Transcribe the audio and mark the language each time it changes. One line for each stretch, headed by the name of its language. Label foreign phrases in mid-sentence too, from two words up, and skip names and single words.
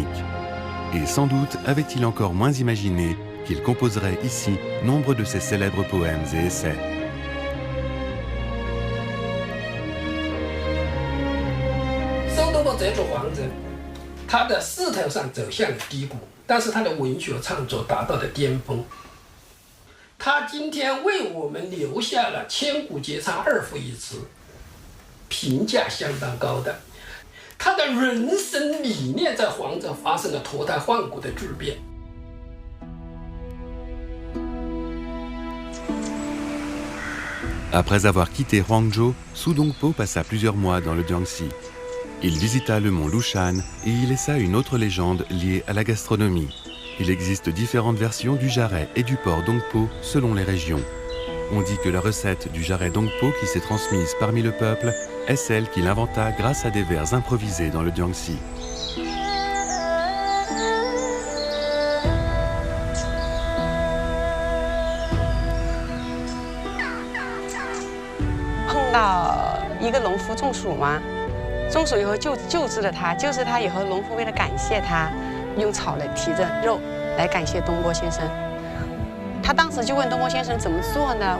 French: Et sans doute avait-il encore moins imaginé qu'il composerait ici nombre de ses célèbres poèmes et essais.
Chinese: 苏东坡这座皇城，他的仕途上走向了低谷，但是他的文学创作达到了巅峰。他今天为我们留下了千古绝唱2赋一词，评价相当高的。他的人生理念在黄州发生了脱胎换骨的巨变。
French: Après avoir quitté Huangzhou, Su Dongpo passa plusieurs mois dans le Jiangxi. Il visita le mont Lushan et y laissa une autre légende liée à la gastronomie. Il existe différentes versions du jarret et du porc Dongpo selon les régions. On dit que la recette du jarret Dongpo qui s'est transmise parmi le peuple est celle qu'il inventa grâce à des vers improvisés dans le Jiangxi.
Chinese: Il 一个农夫中暑嘛，中暑以后救治了他，救治他以后，农夫为了感谢他，用草来提着肉来感谢东坡先生。他当时就问东坡先生怎么做呢？